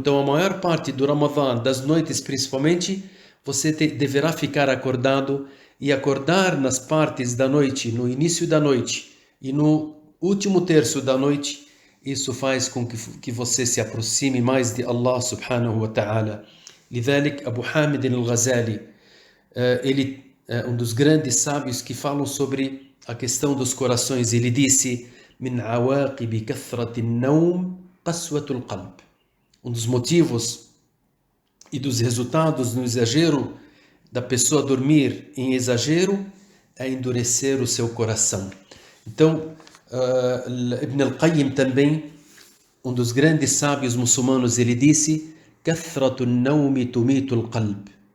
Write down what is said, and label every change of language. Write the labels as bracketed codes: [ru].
[pt] Então, a maior parte do Ramadã, das noites principalmente, você deverá ficar acordado, e acordar nas partes da noite, no início da noite e no último terço da noite. Isso faz com que você se aproxime mais de Allah subhanahu wa ta'ala. [ar] لذلك [pt] Abu Hamid al-Ghazali, ele é um dos grandes sábios que falam sobre a questão dos corações. Ele disse: [ar] من عواقب كثرة النوم قسوة القلب. [pt] Um dos motivos e dos resultados no exagero da pessoa dormir em exagero é endurecer o seu coração. Então, Ibn al-Qayyim também, um dos grandes sábios muçulmanos, ele disse: [ar] كثرة النوم تميت القلب.